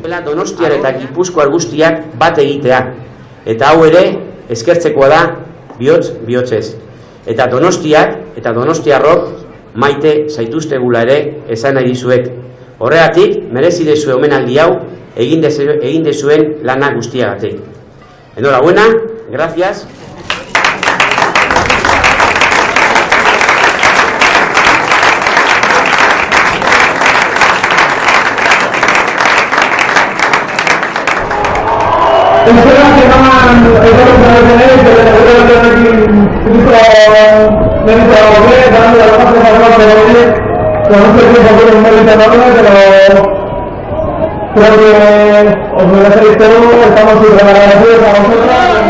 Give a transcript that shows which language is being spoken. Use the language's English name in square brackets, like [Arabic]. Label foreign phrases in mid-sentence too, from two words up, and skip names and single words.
[Basque] Donostiar eta Gipuzkoar guztiak bat egitea. Eta hau ere eskertzekoa da bihotzez. Eta Donostiak eta Donostiarrok maite zaituztegula ere esan nahi dizuet. Horregatik merezi dezue omenaldi hau egin dezuen lana guztiagatik. [Spanish] Enhorabuena, gracias. Espero que van creo que os voy a hacer todo, estamos súper agradecidos a vosotros.